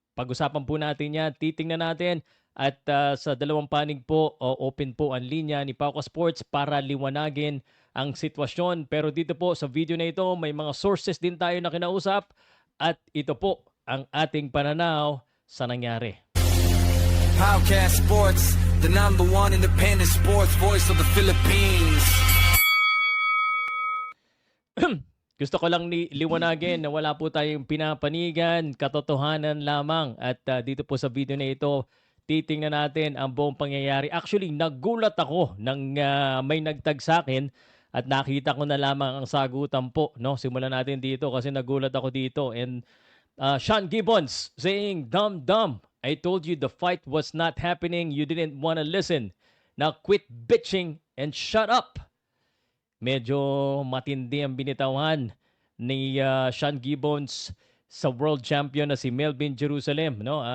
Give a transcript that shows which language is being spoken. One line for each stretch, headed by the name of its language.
Filipino: Pag-usapan po natin yan, titingnan natin at sa dalawang panig po, open po ang linya ni Pauka Sports para liwanagin ang sitwasyon. Pero dito po sa video na ito, may mga sources din tayo na kinausap at ito po ang ating pananaw sa nangyari.
English: Podcast Sports, the number one independent sports voice of the Philippines.
Filipino: Gusto ko lang liwanagin na wala po tayong pinapanigan, katotohanan lamang. At dito po sa video na ito, titingnan natin ang buong pangyayari. Actually, nagulat ako nang may nagtag sa akin at nakita ko na lamang ang sagutan po. No? Simulan natin dito kasi nagulat ako dito.
English: And Sean Gibbons saying, "Dumb, dumb. I told you the fight was not happening. You didn't want to listen. Now quit bitching and shut up."
Filipino: Medyo matindi ang binitawan ni Sean Gibbons sa world champion na si Melvin Jerusalem, no?